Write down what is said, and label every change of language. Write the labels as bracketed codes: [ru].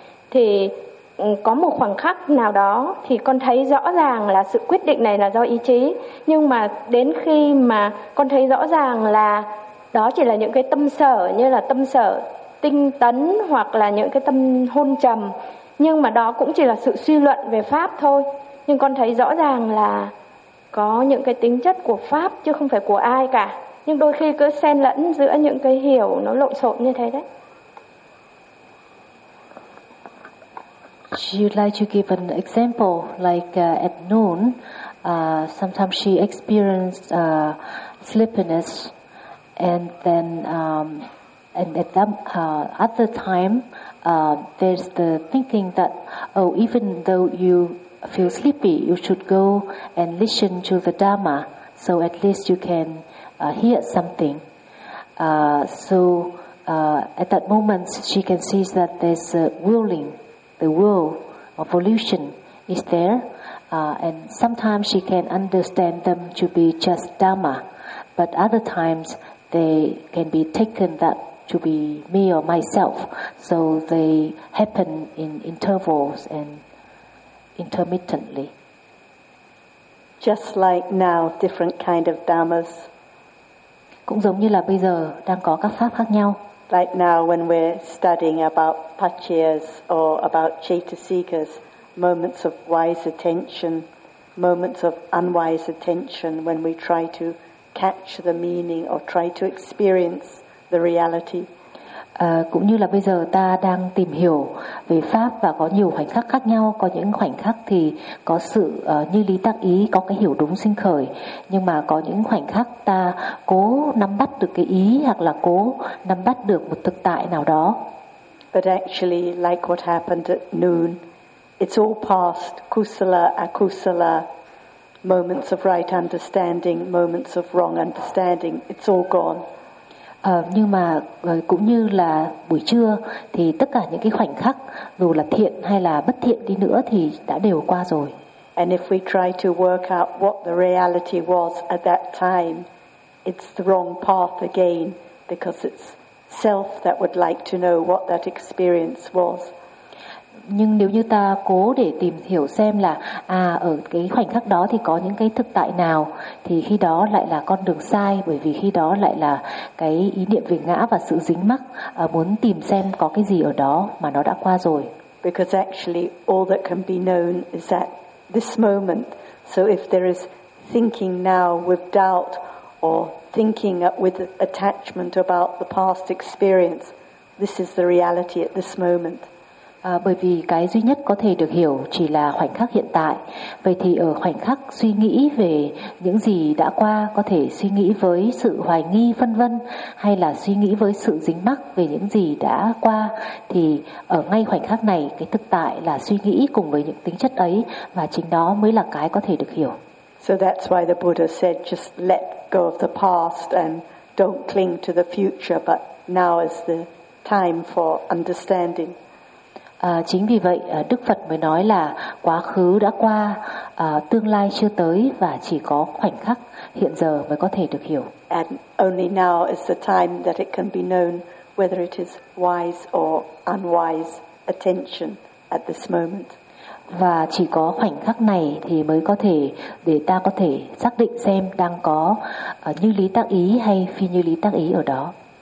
[vi] Thì có một khoảnh khắc nào đó thì con thấy rõ ràng là sự quyết định này là do ý chí, nhưng mà đến khi mà con thấy rõ ràng là đó chỉ là những cái tâm sở, như là tâm sở tinh tấn hoặc là những cái tâm hôn trầm, nhưng mà đó cũng chỉ là sự suy luận về pháp thôi, nhưng con thấy rõ ràng là có những cái tính chất của pháp chứ không phải của ai cả, nhưng đôi khi cứ xen lẫn giữa những cái hiểu nó lộn xộn như thế đấy. [en] She would like to give an example, like at noon, sometimes she experienced sleepiness, and then and at that other time, there's the thinking that, oh, even though you feel sleepy, you should go and listen to the Dharma, so at least you can hear something. So at that moment, she can see that there's a willing. The will of volition is there, and sometimes she can understand them to be just Dharma, but other times they can be taken that to be me or myself, so they happen in intervals and intermittently. Just like now, different kind of Dharmas. [vi] Cũng giống như là bây giờ đang có các pháp khác nhau. [en] Like now when we're studying about pachyas or about chetasikas, moments of wise attention, moments of unwise attention, when we try to catch the meaning or try to experience the reality. [vi] Cũng như là bây giờ ta đang tìm hiểu về pháp và có nhiều khoảnh khắc khác nhau, có những khoảnh khắc thì có sự như lý tác ý, có cái hiểu đúng sinh khởi, nhưng mà có những khoảnh khắc ta cố nắm bắt được cái ý hoặc là cố nắm bắt được một thực tại nào đó. [en] But actually, like what happened at noon, it's all past, kusala, akusala, moments of right understanding, moments of wrong understanding, it's all gone. [vi] Nhưng mà cũng như là buổi trưa thì tất cả những cái khoảnh khắc dù là thiện hay là bất thiện đi nữa thì đã đều qua rồi. [en] And if we try to work out what the reality was at that time, it's the wrong path again, because it's self that would like to know what that experience was. [vi] Nhưng nếu như ta cố để tìm hiểu xem là ở cái khoảnh khắc đó thì có những cái thực tại nào, thì khi đó lại là con đường sai, bởi vì khi đó lại là cái ý niệm về ngã và sự dính mắc muốn tìm xem có cái gì ở đó mà nó đã qua rồi. [en] Because actually all that can be known is at this moment. So if there is thinking now with doubt or thinking with attachment about the past experience, this is the reality at this moment. [vi] Bởi vì cái duy nhất có thể được hiểu chỉ là khoảnh khắc hiện tại. Vậy thì ở khoảnh khắc suy nghĩ về những gì đã qua, có thể suy nghĩ với sự hoài nghi vân vân, hay là suy nghĩ với sự dính mắc về những gì đã qua, thì ở ngay khoảnh khắc này, cái thực tại là suy nghĩ cùng với những tính chất ấy, và chính đó mới là cái có thể được hiểu. [en] So that's why the Buddha said just let go of the past and don't cling to the future, but now is the time for understanding. [vi] Chính vì vậy Đức Phật mới nói là quá khứ đã qua, tương lai chưa tới và chỉ có khoảnh khắc hiện giờ mới có thể được hiểu. [en] And only now is the time that it can be known whether it is wise or unwise attention at this moment. [vi] Và chỉ có khoảnh khắc này thì mới có thể để ta có thể xác định xem đang có như lý tác ý hay phi như lý tác ý ở đó.